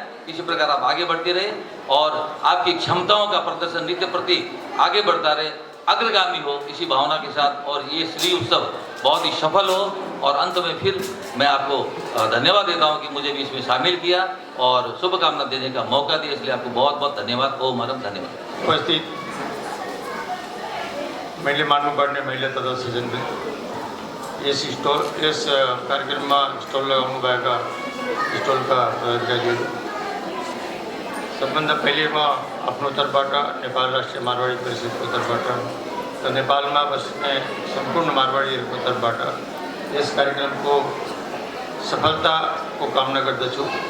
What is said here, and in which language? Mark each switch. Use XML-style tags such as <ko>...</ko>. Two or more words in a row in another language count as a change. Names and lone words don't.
<hi>इसी प्रकार आप आगे बढ़ते रहे और आपकी क्षमताओं का प्रदर्शन नित्य प्रति आगे बढ़ता रहे, अग्रगामी हो, इसी भावना के साथ, और ये श्री उत्सव बहुत ही सफल हो। और अंत में फिर मैं आपको धन्यवाद देता हूँ कि मुझे भी इसमें शामिल किया और शुभकामना देने का मौका दिया, इसलिए आपको बहुत बहुत धन्यवाद। ओम हरम धन्यवाद।</hi> <ne>उपस्थित मैले मान्नुपर्ने महिला तथा सज्जनले इस कार्यक्रममा स्टल लगाउनु भएका स्टलका पदाधिकारीहरू, सबभन्दा पहिले म आफ्नो तर्फबाट नेपाल राष्ट्रिय मारवाडी परिषदको तर्फबाट र नेपालमा बस्ने सम्पूर्ण मारवाडीहरूको तर्फबाट यस कार्यक्रमको सफलताको कामना गर्दछु।</ne>